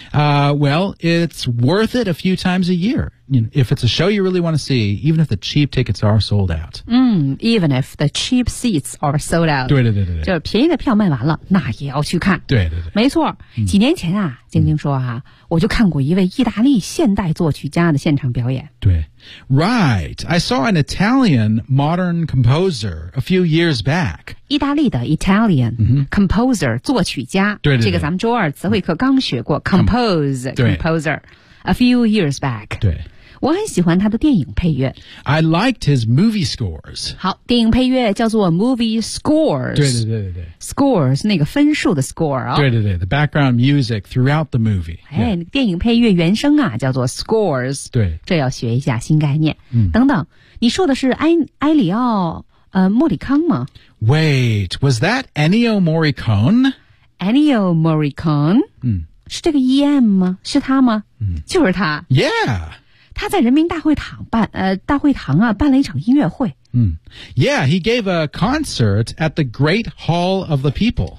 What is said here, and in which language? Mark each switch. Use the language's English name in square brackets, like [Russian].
[English] Well, it's worth it a few times a year. You know, if it's a show you really want to see, even if the cheap tickets are sold out. 嗯 even if the cheap seats are sold out. [Chinese] 对对对对。就是便宜的票卖完了那也要去看。对对对。没错、嗯、几年前啊静静说啊、嗯、我就看过一位意大利现代作曲家的现场表演。 [English] 对。Right, I saw an Italian modern composer a few years back. [Chinese] 意大利的 [English] Italian composer,、 mm-hmm. [Chinese] 作曲家。对对对。这个咱们周二词汇课刚学过 [English] composer a few years back. [Chinese] 对。我很喜欢他的电影配乐。 [English] I liked his movie scores. [Chinese] 好，电影配乐叫做 [English] movie scores. [Chinese] 对对对对对。 Scores, 那个分数的 score 啊、哦。对对对 [English] ,the background music throughout the movie. [Chinese] 哎、yeah. 电影配乐原声啊叫做 scores. 对。这要学一下新概念。嗯、等等你说的是埃里奥莫里康吗 [English] ?Wait, was that Ennio Morricone? Ennio Morricone? 嗯。 [Chinese] 是这个 EM 吗是他吗嗯。就是他。 [English] Yeah! [Chinese] 他在人民大会堂办大会堂啊办了一场音乐会。嗯。 [English] Yeah, he gave a concert at the Great Hall of the People.